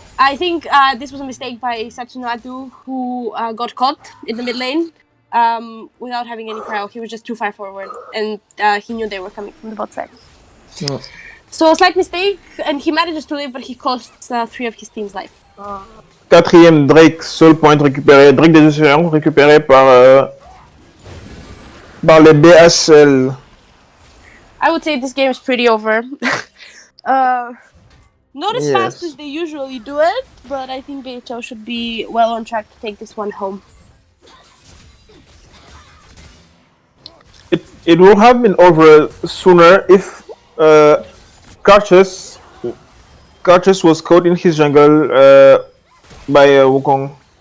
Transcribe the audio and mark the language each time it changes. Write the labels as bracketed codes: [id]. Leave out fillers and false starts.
[en] I think this was a mistake by Satsunodu, who got caught in the mid lane without having any cryo. He was just too far forward, and he knew they were coming from the bot side. Yeah. So a slight mistake, and he manages to live, but he costs 3 of his team's life. [fr] Quatrième Drake, seul point récupéré. Drake des Océans récupéré par les BHL. [en] I would say this game is pretty over. Not as fast as they usually do it, but I think BHL should be well on track to take this one home. It would have been over sooner if Cartus was caught in his jungle by Wukong.